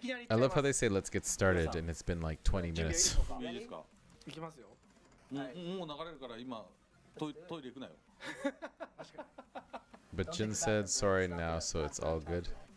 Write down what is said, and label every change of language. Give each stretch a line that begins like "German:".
English: I love how they say let's get started, and it's been like 20 minutes.
Japanese: いいですか。いきますよ。もう流れるから今トイレ行くなよ。
English: But Jin said sorry now, so it's all good.